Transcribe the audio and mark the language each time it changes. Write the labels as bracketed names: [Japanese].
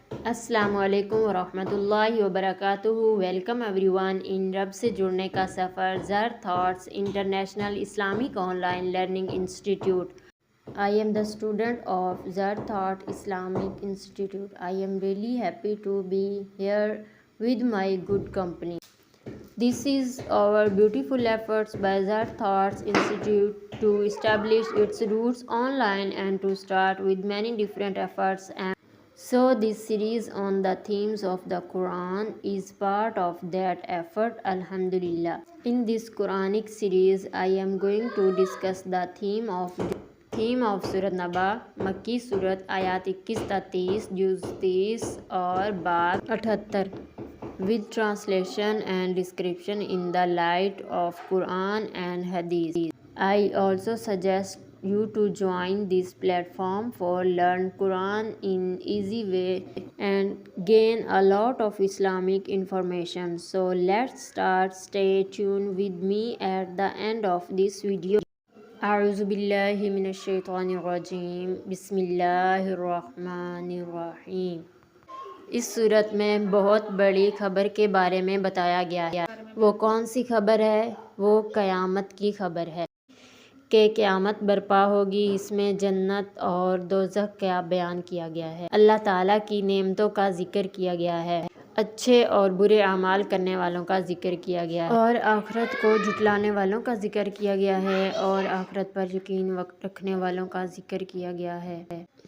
[Arabic] السلام علیکم ورحمۃ اللہ وبرکاتہ۔ [English] welcome everyone ان [Urdu] رب سے جڑنے کا سفر [English] Zar thoughts international Islamic online learning institute. I am the student of Zar Thought Islamic Institute. I am really happy to be here with my good company. This is our beautiful efforts by Zar Thoughts Institute to establish its roots online and to start with many different efforts. And so this series on the themes of the Quran is part of that effort, Alhamdulillah. In this Quranic series, I am going to discuss the theme of Surat Naba, Makki Surat, Ayat 21-30, Juz 30 اور Bab 78, with translation and description in the light of Quran and Hadith. I also suggest you to join this platform for learn Quran in easy way and gain a lot of Islamic information. So let's start. Stay tuned with me at the end of this video. [Arabic] اعوذ باللہ من الشیطان الرجیم، بسم اللہ الرحمن الرحیم۔ [Urdu] اس صورت میں بہت بڑی خبر کے بارے میں بتایا گیا ہے۔ وہ کون سی خبر ہے؟ وہ قیامت کی خبر ہے کہ قیامت برپا ہوگی۔ اس میں جنت اور دوزخ کا بیان کیا گیا ہے، اللہ تعالیٰ کی نعمتوں کا ذکر کیا گیا ہے، اچھے اور برے اعمال کرنے والوں کا ذکر کیا گیا ہے، اور آخرت کو جھٹلانے والوں کا ذکر کیا گیا ہے، اور آخرت پر یقین رکھنے والوں کا ذکر کیا گیا ہے